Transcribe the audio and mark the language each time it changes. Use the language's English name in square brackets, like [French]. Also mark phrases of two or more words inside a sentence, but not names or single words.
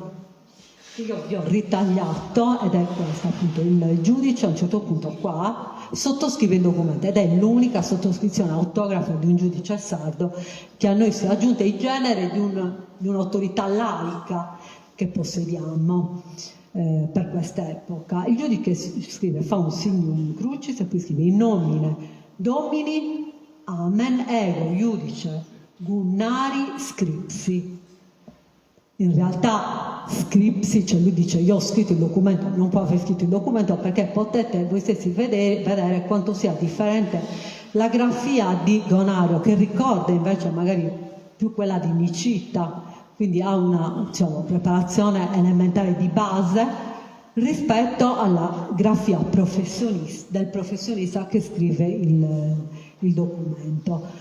[Italian] Io vi ho ritagliato, ed è questo appunto, il giudice a un certo punto qua sottoscrive il documento ed è l'unica sottoscrizione autografa di un giudice sardo che a noi si è aggiunta in genere di un'autorità laica che possediamo per quest'epoca. Il giudice scrive, fa un [Latin] signum crucis [Italian] e poi scrive [Latin] in nomine Domini Amen ego iudice Gunnari scripsi. [Italian] In realtà scripsi, cioè lui dice io ho scritto il documento, non può aver scritto il documento perché potete voi stessi vedere quanto sia differente la grafia di Gonario, che ricorda invece magari più quella di Nicita, quindi ha una preparazione elementare di base rispetto alla grafia del professionista che scrive il documento.